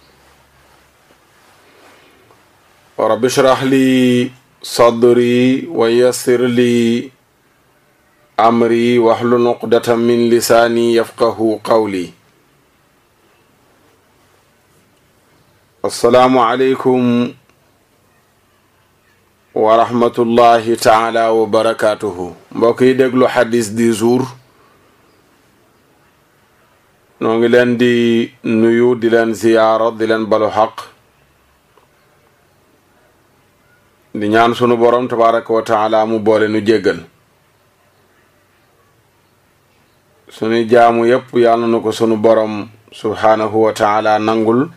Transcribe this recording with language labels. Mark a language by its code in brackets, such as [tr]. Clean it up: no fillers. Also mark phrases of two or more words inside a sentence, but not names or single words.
[ar] رب اشرح لي صدري ويسر لي أمري واحلل عقدة من لساني يفقه قولي. السلام عليكم ورحمة الله تعالى وبركاته. [wo] mbokk yi déglu hadis [fr] du jour [wo] noo ngi leen di nuyu di leen ziyaara di leen balu xaq di ñaan sunu borom [ar] تبارك وتعالى [wo] mu boole nu jéggal sunu jaamu yépp yàlla na ko sunu borom [ar] سبحانه وتعالى [wo] nangul